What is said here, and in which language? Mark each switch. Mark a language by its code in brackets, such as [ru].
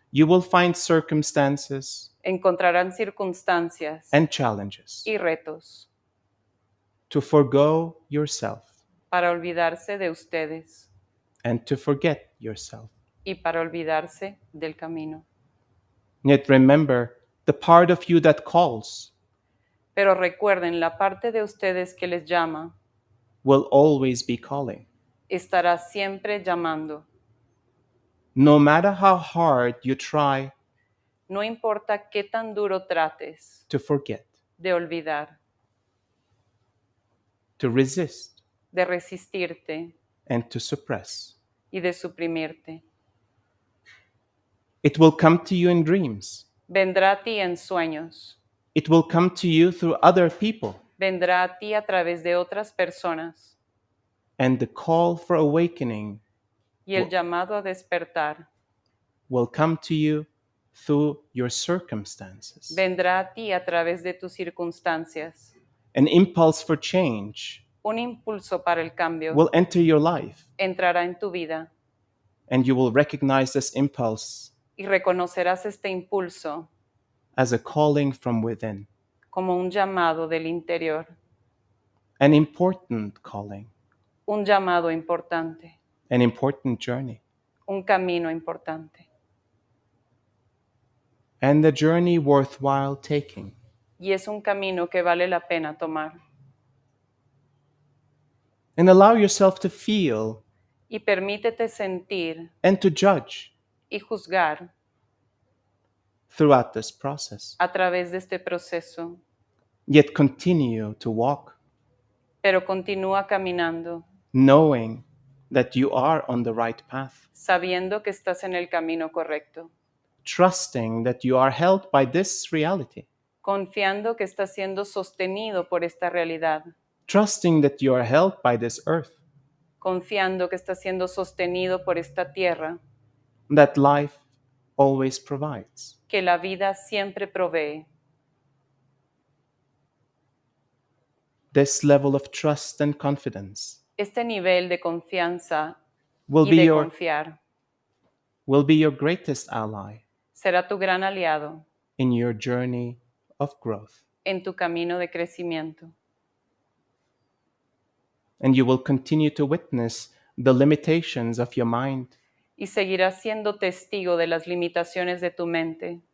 [en] You will find circumstances [es] encontrarán circunstancias [en] and challenges [es] y retos [en] to forgo yourself [es] para olvidarse de ustedes [en] and to forget yourself. [es] y para olvidarse del camino. [en] Yet remember, the part of you that calls [es] Pero recuerden, la parte de ustedes que les llama [en] will always be calling. [es] estará siempre llamando. [en] No matter how hard you try [es] No importa qué tan duro trates [en] to forget, [es] de olvidar, [en] to resist, [es] de resistirte [en] and to suppress. [es] y de suprimirte. [en] It will come to you in dreams. [es] Vendrá a ti en sueños, [en] It will come to you through other people. [es] vendrá a ti a través de otras personas. [en] And the call for awakening [es] Y el llamado a despertar [en] will come to you through your circumstances. [es] vendrá a ti a través de tus circunstancias. [en] An impulse for change [es] Un impulso para el cambio [en] will enter your life, [es] entrará en tu vida [en] and you will recognize this impulse [es] y reconocerás este impulso [en] as a calling from within, [es] como un llamado del interior, [en] an important calling, [es] un llamado importante, [en] an important journey, [es] un camino importante [en] and a journey worthwhile taking. [es] y es un camino que vale la pena tomar. [en] And allow yourself to feel [es] Y permítete sentir [en] and to judge [es] y juzgar [en] throughout this process, [es] a través de este proceso, [en] yet continue to walk, [es] pero continúa caminando, [en] knowing that you are on the right path, [es] sabiendo que estás en el camino correcto, [en] trusting that you are held by this reality, [es] confiando que estás siendo sostenido por esta realidad, [en] trusting that you are held by this earth, [es] confiando que estás siendo sostenido por esta tierra, [en] that life always provides. [es] que la vida siempre provee. [en] This level of trust and confidence [es] Este nivel de confianza [en] will [es] y [en] be [es] de [en] your [es] confiar [en] greatest ally [es] será tu gran aliado [en] in your journey of growth. [es] en tu camino de crecimiento. [en] And you will continue to witness the limitations of your mind, [es] Y seguirás siendo testigo de las limitaciones de tu mente,